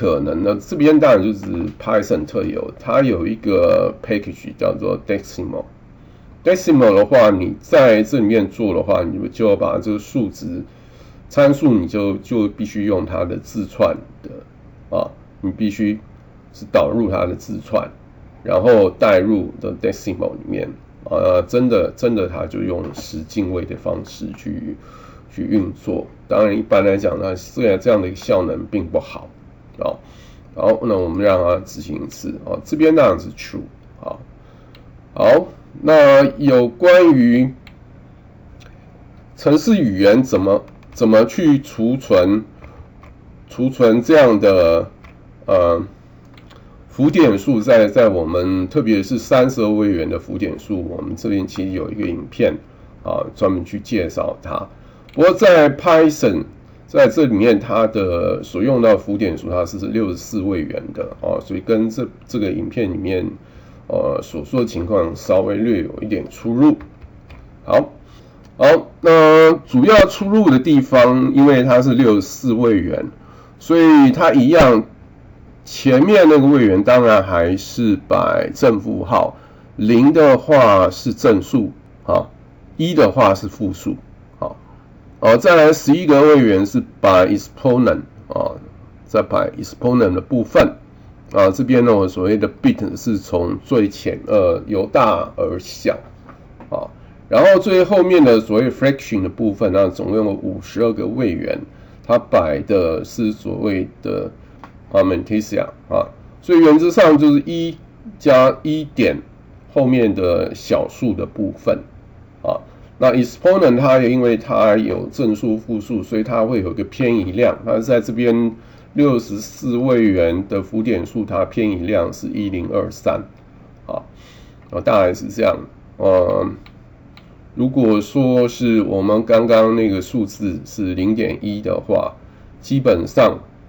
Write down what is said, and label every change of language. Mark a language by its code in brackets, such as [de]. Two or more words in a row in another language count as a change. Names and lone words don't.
[zh] 可能呢，這邊當然就是 Python 特有，它有一個 package 叫做 decimal 的話，你在這裡面做的話，你就要把這個数值參數你就必須用它的字串的你必須是導入它的字串，然後帶入的 decimal 裡面真的它就用10進位的方式去運作。當然一般來講呢，雖然這樣的一個效能並不好好，那我們讓它執行一次這邊當然是 true 好，那有關於程式語言怎麼去儲存這樣的浮點數在我們特別是32位元的浮點數，我們這邊其實有一個影片專門去介紹它。不過在 Python 在這裡面它的所用到的浮點數它是64位元的所以跟這個影片裡面所說的情況稍微略有一點出入。好，那主要出入的地方，因為它是64位元，所以它一樣，前面那個位元當然還是擺正負號，0的話是正數1的話是負數再來11個位元是擺 exponent 再擺 exponent 的部分這邊呢，我所謂的 bit 是從最前由大而小然後最後面的所謂 fraction 的部分總共有52個位元，它擺的是所謂的 Matrixia 所以原則上就是1加1點後面的小數的部分那 exponent 它也因為它有正數負數，所以它會有一個偏移量，它是在這邊64位元的浮點數，它偏移量是1023大概是這樣如果說是我們剛剛那個數字是 0.1 的話，基本上